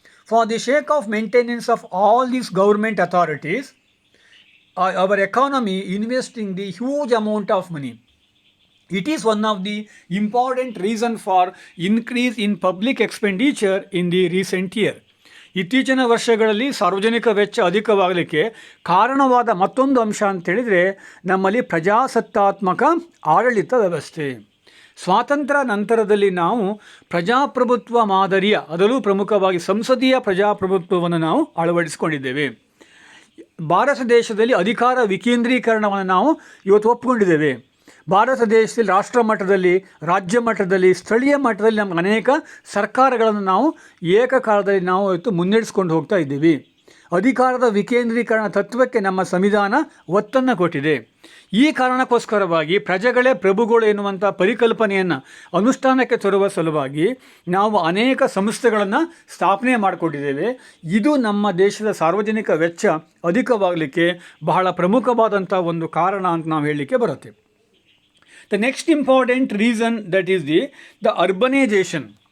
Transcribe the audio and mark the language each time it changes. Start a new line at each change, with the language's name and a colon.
English: For the sake of maintenance of all these government authorities, our economy investing the huge amount of money. It is one of the important reason for increase in public expenditure in the recent year.
Kannada: ಇತ್ತೀಚಿನ ವರ್ಷಗಳಲ್ಲಿ ಸಾರ್ವಜನಿಕ ವೆಚ್ಚ ಅಧಿಕವಾಗಲಿಕ್ಕೆ ಕಾರಣವಾದ ಮತ್ತೊಂದು ಅಂಶ ಅಂತೇಳಿದರೆ ನಮ್ಮಲ್ಲಿ ಪ್ರಜಾಸತ್ತಾತ್ಮಕ ಆಡಳಿತ ವ್ಯವಸ್ಥೆ. ಸ್ವಾತಂತ್ರ್ಯ ನಂತರದಲ್ಲಿ ನಾವು ಪ್ರಜಾಪ್ರಭುತ್ವ ಮಾದರಿಯ, ಅದರಲ್ಲೂ ಪ್ರಮುಖವಾಗಿ ಸಂಸದೀಯ ಪ್ರಜಾಪ್ರಭುತ್ವವನ್ನು ನಾವು ಅಳವಡಿಸಿಕೊಂಡಿದ್ದೇವೆ. ಭಾರತ ದೇಶದಲ್ಲಿ ಅಧಿಕಾರ ವಿಕೇಂದ್ರೀಕರಣವನ್ನು ನಾವು ಇವತ್ತು ಒಪ್ಪಿಕೊಂಡಿದ್ದೇವೆ. ಭಾರತ ದೇಶದಲ್ಲಿ ರಾಷ್ಟ್ರ ಮಟ್ಟದಲ್ಲಿ, ರಾಜ್ಯ ಮಟ್ಟದಲ್ಲಿ, ಸ್ಥಳೀಯ ಮಟ್ಟದಲ್ಲಿ ನಮ್ಮ ಅನೇಕ ಸರ್ಕಾರಗಳನ್ನು ನಾವು ಏಕಕಾಲದಲ್ಲಿ ನಾವು ಇವತ್ತು ಮುನ್ನಡೆಸ್ಕೊಂಡು ಹೋಗ್ತಾ ಇದ್ದೀವಿ. ಅಧಿಕಾರದ ವಿಕೇಂದ್ರೀಕರಣ ತತ್ವಕ್ಕೆ ನಮ್ಮ ಸಂವಿಧಾನ ಒತ್ತನ್ನು ಕೊಟ್ಟಿದೆ. ಈ ಕಾರಣಕ್ಕೋಸ್ಕರವಾಗಿ ಪ್ರಜೆಗಳೇ ಪ್ರಭುಗಳು ಎನ್ನುವಂಥ ಪರಿಕಲ್ಪನೆಯನ್ನು ಅನುಷ್ಠಾನಕ್ಕೆ ತರುವ ಸಲುವಾಗಿ ನಾವು ಅನೇಕ ಸಂಸ್ಥೆಗಳನ್ನು ಸ್ಥಾಪನೆ ಮಾಡಿಕೊಟ್ಟಿದ್ದೇವೆ. ಇದು ನಮ್ಮ ದೇಶದ ಸಾರ್ವಜನಿಕ ವೆಚ್ಚ ಅಧಿಕವಾಗಲಿಕ್ಕೆ ಬಹಳ ಪ್ರಮುಖವಾದಂಥ ಒಂದು ಕಾರಣ ಅಂತ ನಾವು ಹೇಳಲಿಕ್ಕೆ ಬರುತ್ತೆ.
English: The next important reason, that is the urbanization.